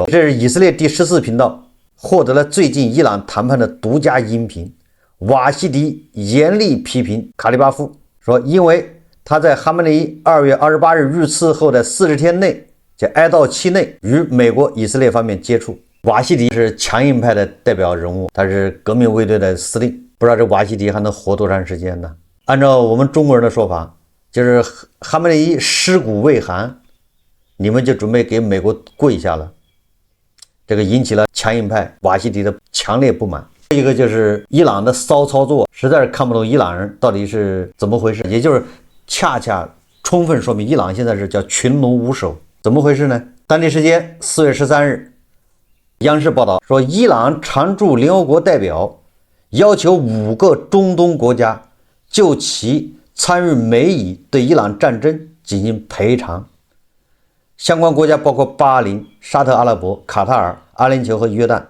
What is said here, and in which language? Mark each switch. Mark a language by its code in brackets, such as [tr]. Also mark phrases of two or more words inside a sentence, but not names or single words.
[zh] 這是以色列第14頻道獲得了最近伊朗談判的獨家音頻。瓦西迪嚴厲批評卡利巴夫，說因為他在哈梅內伊2月28日遇刺後的40天內，在哀悼期內與美國以色列方面接觸。瓦西迪是強硬派的代表人物，他是革命卫队的司令，不知道这瓦西迪還能活多長時間呢？按照我們中國人的說法，就是哈梅內伊屍骨未寒，你們就準備給美國跪下了，這個引起了強硬派瓦西迪的強烈不滿。一個就是伊朗的騷操作，實在是看不懂伊朗人到底是怎麼回事，也就是恰恰充分說明伊朗現在是叫群龍無首。怎麼回事呢？當地時間4月13日，央視報道說，伊朗常駐聯合國代表要求5個中東國家就其參與美以對伊朗戰爭進行賠償。相關國家包括巴林、沙特阿拉伯、卡塔爾、阿聯酋和約旦。